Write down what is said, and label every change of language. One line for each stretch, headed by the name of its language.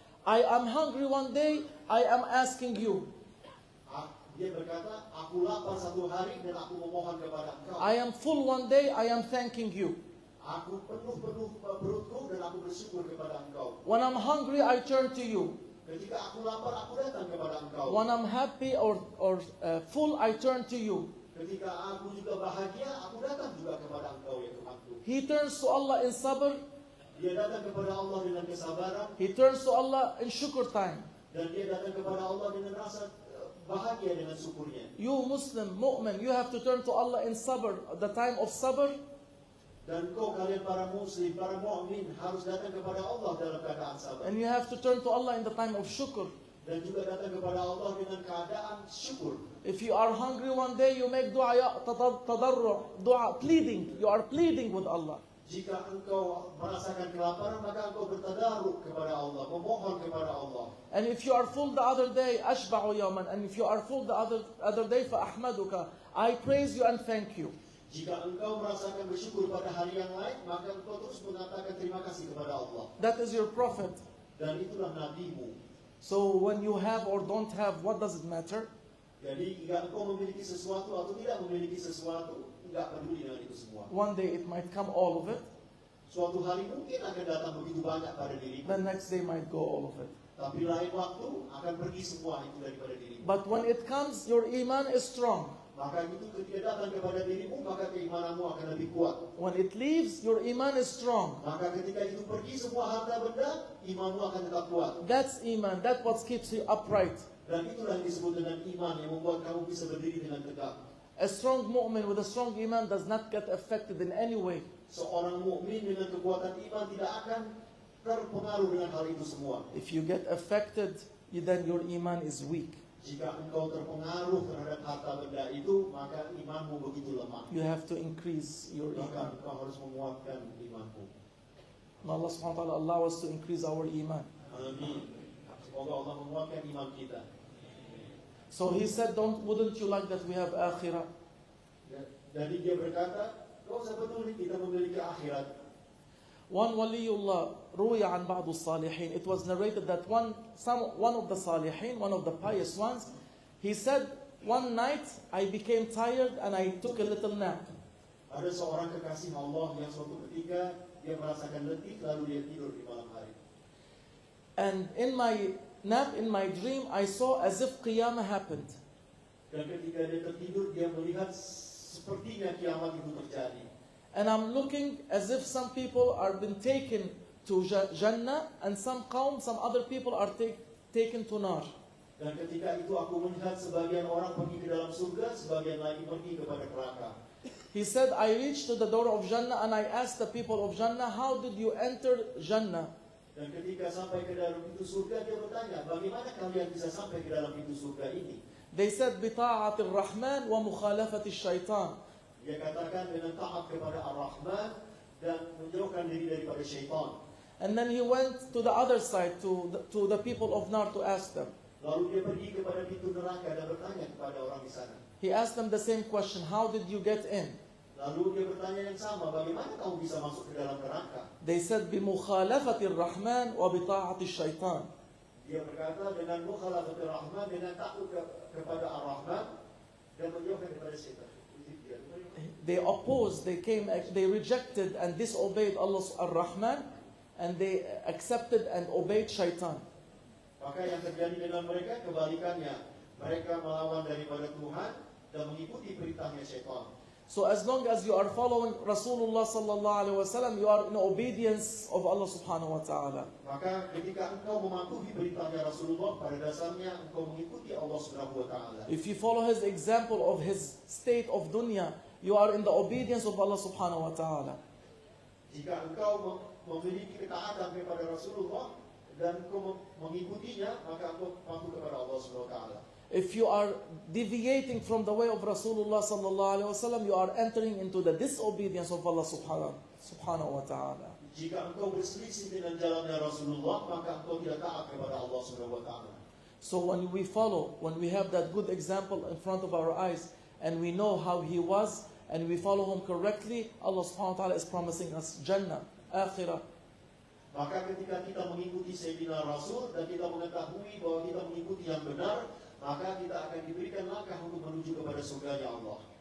English: I am hungry one day, I am asking you.
Indonesian: Dia berkata, aku lapar satu hari dan aku memohon kepada engkau.
English: I am full one day, I am thanking you.
Indonesian: Aku penuh perutku dan aku bersyukur kepada engkau.
English: When I'm hungry, I turn to you.
Indonesian: Ketika aku lapar, aku datang kepada engkau.
English: When I'm happy or full, I turn to you.
Indonesian: Ketika aku juga bahagia, aku datang juga kepada engkau ya Tuhanku.
English: He turns to Allah in sabr.
Indonesian: Dia datang kepada Allah dengan kesabaran.
English: He turns to Allah in shukr time.
Indonesian: Dan dia datang kepada Allah dengan rasa bahagia dengan syukurnya.
English: You Muslim, mu'min, you have to turn to Allah in sabr, the time of sabr.
Indonesian: Dan kau kalian para muslim, para mu'min harus datang kepada Allah dalam keadaan sabar.
English: And you have to turn to Allah in the time of shukr.
Indonesian: Dan juga datang kepada Allah dengan keadaan syukur.
English: If you are hungry one day, you make dua, tadarru', dua, pleading. You are pleading with Allah.
Indonesian: Jika engkau merasakan kelaparan, maka engkau bertadarruk kepada Allah, memohon kepada Allah.
English: And if you are full the other day,
Arabic: ashba'u yawman.
English: And if you are full the other day,
Arabic: fa'ahmaduka.
English: I praise you and thank you.
Indonesian: Jika engkau merasakan bersyukur pada hari yang lain, maka engkau terus mengatakan terima kasih kepada Allah.
English: That is your prophet.
Indonesian: Dan itulah nabimu.
English: So when you have or don't have, what does it matter?
Indonesian: Jadi jika engkau memiliki sesuatu atau tidak memiliki sesuatu, tidak peduli dengan itu semua.
English: One day it might come all of it.
Indonesian: Suatu hari mungkin akan datang begitu banyak pada dirimu.
English: The next day might go all of it.
Indonesian: Tapi lain waktu akan pergi semua itu daripada dirimu.
English: But when it comes, your iman is strong.
Indonesian: Maka itu ketika datang kepada dirimu, maka keimananmu akan lebih kuat.
English: When it leaves, your iman is strong.
Indonesian: Maka ketika itu pergi semua harta benda, imanmu akan tetap kuat.
English: That's iman. That's what keeps you upright.
Indonesian: Dan itulah yang disebut dengan iman yang membuat kamu bisa berdiri dengan tegak.
English: A strong mu'min with a strong iman does not get affected in any way.
Indonesian: Seorang mukmin dengan kekuatan iman tidak akan terpengaruh dengan hal itu semua.
English: If you get affected, then your iman is weak.
Indonesian: Jika engkau terpengaruh terhadap harta benda itu, maka imanmu begitu lemah.
English: You have to increase your
Indonesian: Maka
English: iman.
Indonesian: engkau harus menguatkan imanmu.
English: May Allah subhanahu wa ta'ala allow us to increase our iman.
Indonesian: Amin. Semoga Allah menguatkan iman kita.
English: So he said, wouldn't you like that we have akhirah?
Indonesian: Jadi dia berkata, kau usah peduli kita memiliki akhirat.
Arabic: One waliullah, ruya an ba'du salihin.
English: It was narrated that one of the salihin, one of the pious ones, he said, one night I became tired and I took a little nap.
Indonesian: Ada seorang kekasih Allah yang suatu ketika dia merasakan letih lalu dia tidur di malam hari.
English: And in my nap, in my dream, I saw as if Qiyamah happened.
Indonesian: Dan ketika dia tertidur, dia melihat sepertinya kiamat itu terjadi.
English: And I'm looking as if some people are been taken to Jannah and some other people are taken to Nar.
Indonesian: Dan ketika itu aku melihat sebagian orang pergi ke dalam surga, sebagian lagi pergi kepada neraka.
English: He said, I reached to the door of Jannah and I asked the people of Jannah, how did you enter Jannah?
Indonesian: Dan ketika sampai ke dalam pintu surga, dia bertanya, bagaimana kalian bisa sampai ke dalam pintu surga ini?
English: They said,
Arabic: بِطَاعَةِ الرَّحْمَنِ وَمُخَالَفَةِ الشَّيْطَانِ.
Indonesian: Dia katakan dengan taat kepada Ar-Rahman dan menjauhkan diri daripada syaitan.
English: And then he went to the other side, to the people of Nar to ask them.
Indonesian: Lalu dia pergi kepada pintu neraka dan bertanya kepada orang di sana.
English: He asked them the same question, how did you get in?
Indonesian: Lalu dia bertanya yang sama, bagaimana kamu bisa masuk ke dalam neraka?
English: They said,
Arabic: بِمُخَالَفَةِ الرَّحْمَنِ وَبِطَاعَةِ الشَّيْطَانِ.
Indonesian: Dia berkata dengan mukhalafatul Rahman, dengan takut kepada Ar-Rahman dan menjauhkan daripada syaitan.
English: They opposed, they rejected and disobeyed Allah Ar-Rahman, and they accepted and obeyed Shaitan.
Indonesian: Maka yang terjadi dengan mereka kebalikannya. Mereka melawan daripada Tuhan dan mengikuti perintahnya syaitan.
English: So as long as you are following Rasulullah sallallahu alaihi wasallam, you are in obedience of Allah subhanahu wa ta'ala.
Indonesian: Maka ketika engkau mematuhi perintahnya Rasulullah, pada dasarnya engkau mengikuti Allah subhanahu wa ta'ala.
English: If you follow his example of his state of dunya, you are in the obedience of Allah subhanahu wa ta'ala.
Indonesian: Jika engkau memiliki ketaatan kepada Rasulullah dan engkau mengikutinya, maka engkau patuh kepada Allah subhanahu wa ta'ala.
English: If you are deviating from the way of Rasulullah sallallahu alaihi wasallam, you are entering into the disobedience of Allah subhanahu wa ta'ala.
Indonesian: Jika engkau berselisih dengan jalannya Rasulullah, maka engkau tidak taat kepada Allah subhanahu wa ta'ala.
English: So when we have that good example in front of our eyes, and we know how he was, and we follow him correctly, Allah subhanahu wa ta'ala is promising us Jannah, Akhirah.
Indonesian: Maka ketika kita mengikuti Sayyidina Rasul dan kita mengetahui bahwa kita mengikuti yang benar, maka kita akan diberikan langkah untuk menuju kepada surganya Allah.